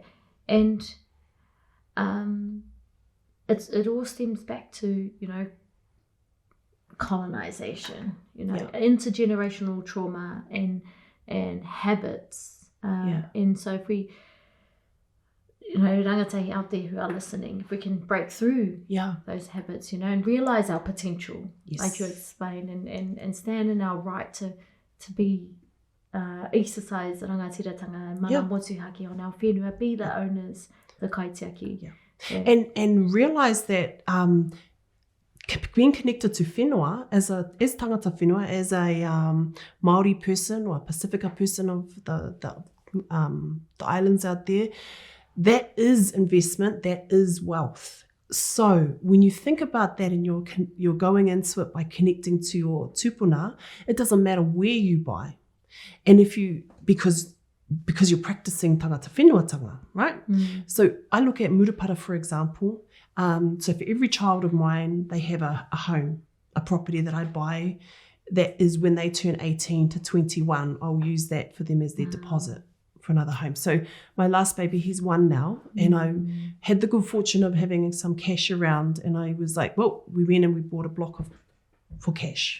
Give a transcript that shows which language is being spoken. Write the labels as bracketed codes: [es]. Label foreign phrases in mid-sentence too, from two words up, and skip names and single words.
[en] And it all stems back to, colonization, intergenerational trauma and habits. And so if we, rangatahi out there who are listening, if we can break through those habits, and realize our potential, like you explained, and stand in our right to be exercise rangatiratanga, [mi] mana motuhake [en] on our whenua, be the owners, the kaitiaki. And realize that being connected to whenua, as [mi] tangata whenua, [en] as a Māori person or a Pacifica person of the islands out there, that is investment, that is wealth. So when you think about that and you're going into it by connecting to your tupuna, it doesn't matter where you buy. And because you're practicing [mi] tangata whenuatanga, [en] right? So I look at Murupara, for example. So for every child of mine, they have a home, a property that I buy. That is when they turn 18 to 21, I'll use that for them as their deposit for another home. So my last baby, he's 1 now, and I had the good fortune of having some cash around, and I was like, well, we went and we bought a block for cash.